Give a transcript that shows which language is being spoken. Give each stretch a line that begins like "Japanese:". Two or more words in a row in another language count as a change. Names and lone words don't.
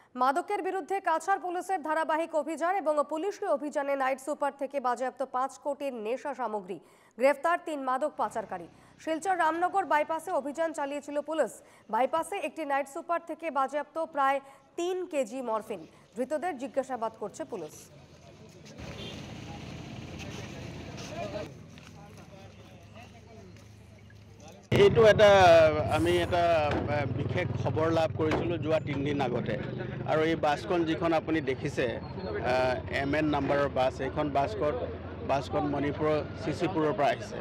Bangla: মাদকের বিরুদ্ধে কাছাড় পুলিশের ধারাবাহিক অভিযান এবং পুলিশি অভিযানে নাইট সুপার থেকে বাজেয়াপ্ত 5 কোটির নেশা সামগ্রী, গ্রেফতার 3 মাদক পাচারকারী। শিলচর রামনগর বাইপাসে অভিযান চালিয়েছিল পুলিশ। বাইপাসে একটি নাইট সুপার থেকে বাজেয়াপ্ত প্রায় 3 কেজি মরফিন। ধৃতদের জিজ্ঞাসাবাদ করছে পুলিশ।
Assamese: এইটো আমি এটা বিশেষ খবৰ লাভ কৰিছিলোঁ যোৱা 3 দিন আগতে। আৰু এই বাছখন যিখন আপুনি দেখিছে MN নাম্বাৰৰ বাছ, এইখন বাছখন মণিপুৰৰ চিচিপুৰৰ পৰা আহিছে।